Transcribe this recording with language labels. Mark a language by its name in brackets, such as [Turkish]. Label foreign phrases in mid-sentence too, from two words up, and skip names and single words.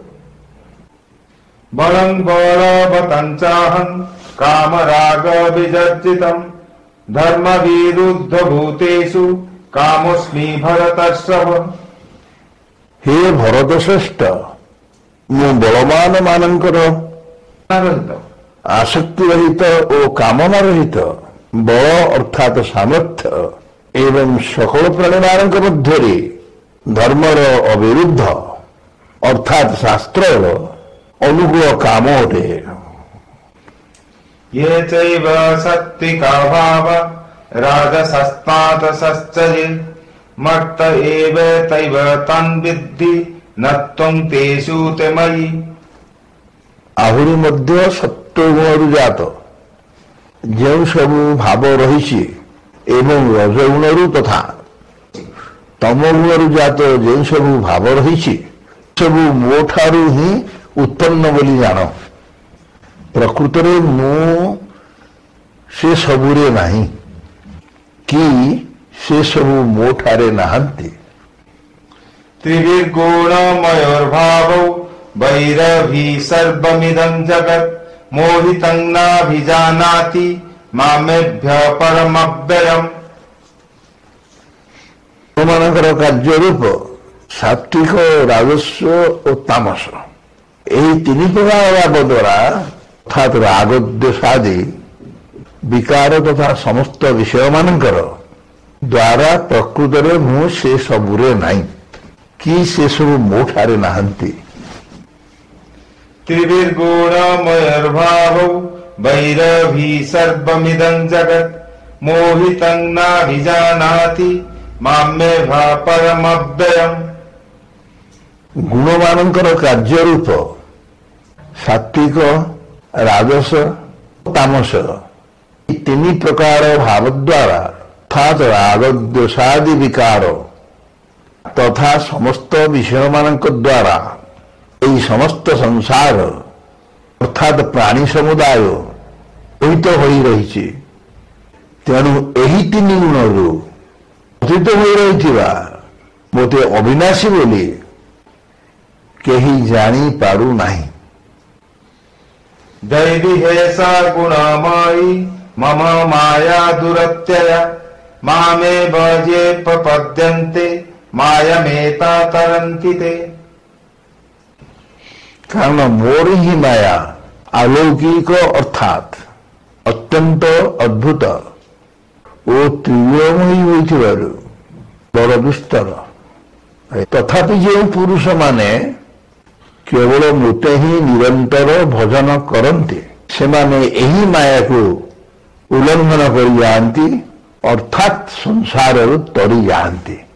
[Sanskrit] बलं बलवतं चाहं कामराग विजर्जितं धर्म विरुद्ध भूतेषु कामोऽस्मि भरतर्षभ। [Odia] ହେ ଭରତ ଶ୍ରେଷ୍ଠ, ମୁଁ ବଳବାନ ମାନଙ୍କର ଆସକ୍ତି ରହିତ ଓ କାମନା ରହିତ, ବଳ ଅର୍ଥାତ୍ ସାମର୍ଥ୍ୟ ଏବଂ ସକଳ ପ୍ରାଣୀମାନଙ୍କ ମଧ୍ୟରେ ଧର୍ମର ଅବିରୁଦ୍ଧ ଅର୍ଥାତ୍ ଶାସ୍ତ୍ରର ଅନୁକୂଳ କାମ ଅଟେ। [Sanskrit] ये चैव सात्विका भावा राजसस्तादशश्चये मत्त एव तैव तान् विद्धि न त्वं तेषु ते मयि। [Odia] ଆହୁରି ମଧ୍ୟ ସତ୍ୱଗୁଣରୁ ଜାତ ଯେଉଁ ସବୁ ଭାବ ରହିଛି ଏବଂ ରଜଗୁଣରୁ ତଥା ତମ ଗୁଣରୁ ଜାତ ଯେଉଁ ସବୁ ଭାବ ରହିଛି ସବୁ ମୋ ଠାରୁ ହିଁ ଉତ୍ପନ୍ନ ବୋଲି ଜାଣ। ପ୍ରକୃତରେ ମୁଁ ସେ ସବୁରେ ନାହିଁ କି ସେ ସବୁ ମୋ ଠାରେ ନାହାନ୍ତି। [Sanskrit] त्रिभिर्गुणमयोर्भावौ वैरभी सर्वमिदं जगत् मोहितं नाभिजानाति मामेभ्यः परमव्ययम्। [Odia] ମାନଙ୍କର କାର୍ଯ୍ୟ ରୂପ ସାତ୍ୱିକ, ରାଜସ୍ୱ ଓ ତାମସ, ଏହି ତିନି ପ୍ରକାର ଭାବ ଦ୍ୱାରା ଅର୍ଥାତ୍ ରାଗ, ଦ୍ୱେଷ ଆଦି ବିକାର ତଥା ସମସ୍ତ ବିଷୟମାନଙ୍କର ଦ୍ୱାରା ପ୍ରକୃତରେ ମୁଁ ସେ ସବୁରେ ନାହିଁ କି ସେ ସବୁ ମୋ ଠାରେ ନାହାନ୍ତି। [Sanskrit] त्रिभिर्गुणमयोर्भावौ वैरभी सर्वमिदं जगत् मोहितं नाभिजानाति मामेभ्यः परमव्ययम्। [Odia] ଗୁଣମାନଙ୍କର କାର୍ଯ୍ୟ ରୂପ ସାତ୍ୱିକ, ରାଜସ, ତାମସ ଏହି ତିନି ପ୍ରକାର ଭାବ ଦ୍ୱାରା ଅର୍ଥାତ୍ ରାଗ, ଦ୍ୱେଷାଦି ବିକାର ତଥା ସମସ୍ତ ବିଷୟମାନଙ୍କ ଦ୍ୱାରା ଏହି ସମସ୍ତ ସଂସାର ଅର୍ଥାତ୍ ପ୍ରାଣୀ ସମୁଦାୟ ମୋହିତ ହୋଇ ରହିଛି। ତେଣୁ ଏହି ତିନି ଗୁଣରୁ ମୋହିତ ହୋଇ ରହିଥିବା ମୋତେ ଅବିନାଶୀ ବୋଲି କେହି ଜାଣିପାରୁନାହିଁ। [Sanskrit] दैवी हेषा गुणमयी मम माया दुरत्यया मामेव ये प्रपद्यन्ते मायामेता तरन्ति ते। [Odia] କାରଣ ମୋର ହିଁ ମାୟା ଆଲୌକିକ ଅର୍ଥାତ୍ ଅତ୍ୟନ୍ତ ଅଦ୍ଭୁତ ଓ ତ୍ରିଗୁଣମୟୀ ହୋଇଥିବାରୁ ବଡ଼ ଦୁସ୍ତର। ତଥାପି ଯେଉଁ ପୁରୁଷମାନେ କେବଳ ମୋତେ ହିଁ ନିରନ୍ତର ଭଜନ କରନ୍ତି ସେମାନେ ଏହି ମାୟାକୁ ଉଲ୍ଲଂଘନ କରି ଯାଆନ୍ତି ଅର୍ଥାତ୍ ସଂସାରରୁ ତରି ଯାଆନ୍ତି।